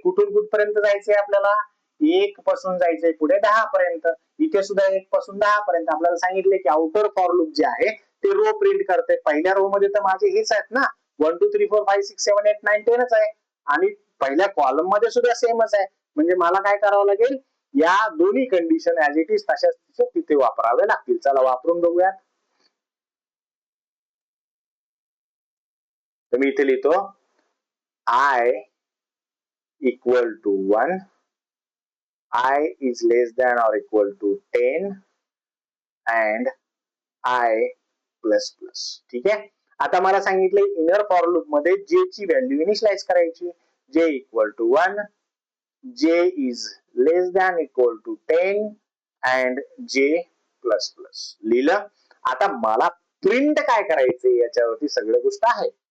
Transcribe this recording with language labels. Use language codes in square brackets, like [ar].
[mr] कुठून कुठपर्यंत जायचंय आपल्याला, 1 पासून जायचंय पुढे 10 पर्यंत. इथे सुद्धा 1 पासून 10 पर्यंत. आपल्याला सांगितले की आउटर फॉर लूप जे आहे ते रो प्रिंट करते. पहिल्या रो मध्ये तर माझे हेच आहेत ना, 1 2 3 4 5 6 7 8 9 10च आहे आणि पहिल्या कॉलम मध्ये सुद्धा सेमच आहे. म्हणजे मला काय करावं लागेल, या दोन्ही कंडिशन ऍज इट इज तशाच तिथे वापरावे लागतील. चला वापरून बघूयात. तर मी इथे लिहितो [en] I equal to 1, I is less than or equal to 10 and I plus plus. [mr] ठीक आहे. आता मला सांगितले इनर फॉर लूप मध्ये जे ची व्हॅल्यू इनिशियलाइज करायची. [en] J equal to 1, J is less than equal to 10 and J plus plus. [mr] लिहिलं. आता मला प्रिंट काय करायचे याच्यावरती सगळं गोष्ट आहे.